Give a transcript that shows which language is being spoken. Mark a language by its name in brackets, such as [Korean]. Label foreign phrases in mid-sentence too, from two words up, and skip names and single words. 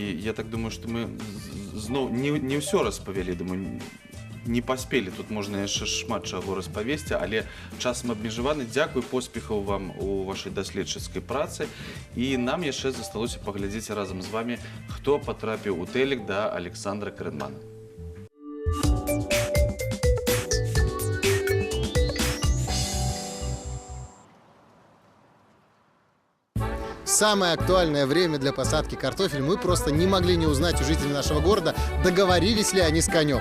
[Belarusian] Я так думаю, што мы зноў не ўсё распавялі, думаю, не паспелі. Тут можна яшчэ шмат чаго распавесці, але часам абмежаваны. Дзякуй, поспехаў вам у вашай даследчыцкай працы. І нам яшчэ засталося паглядзець разам з вамі, хто патрапіў у тэлек да Александра Крэнмана. [Russian] Самое актуальное время для посадки картофеля мы просто не могли не узнать у жителей нашего города, договорились ли они с конем.